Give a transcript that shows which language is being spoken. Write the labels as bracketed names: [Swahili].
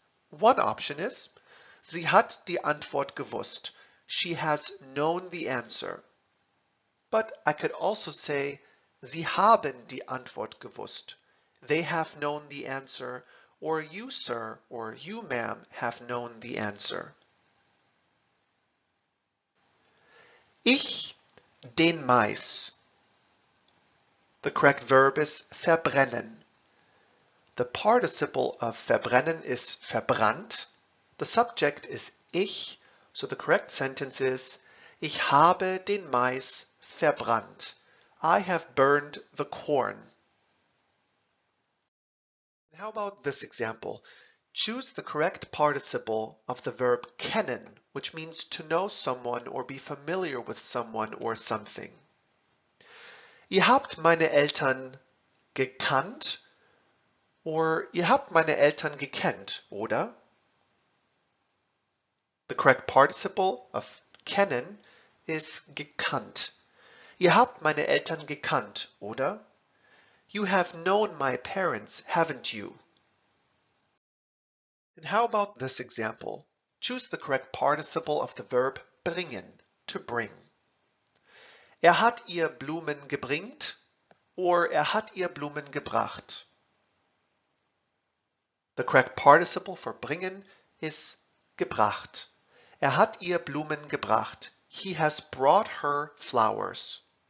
[English] One option is, [German] sie hat die Antwort gewusst. [English] She has known the answer. But I could also say, [German] sie haben die Antwort gewusst. [English] They have known the answer, or you, sir, or you, ma'am, have known the answer. [German] Ich den Mais. [English] The correct verb is verbrennen. The participle of verbrennen is verbrannt. The subject is ich, so the correct sentence is [German] Ich habe den Mais verbrannt. [English] I have burned the corn. How about this example? Choose the correct participle of the verb kennen, which means to know someone or be familiar with someone or something. [German] Ihr habt meine Eltern gekannt, or ihr habt meine Eltern gekannt, oder? [English] The correct participle of kennen is gekannt. [German] Ihr habt meine Eltern gekannt, oder? [English] You have known my parents, haven't you? And how about this example? Choose the correct participle of the verb bringen, to bring. [German] Er hat ihr Blumen gebringt, or er hat ihr Blumen gebracht. [English] The correct participle for bringen is gebracht. [German] Er hat ihr Blumen gebracht. [English] He has brought her flowers.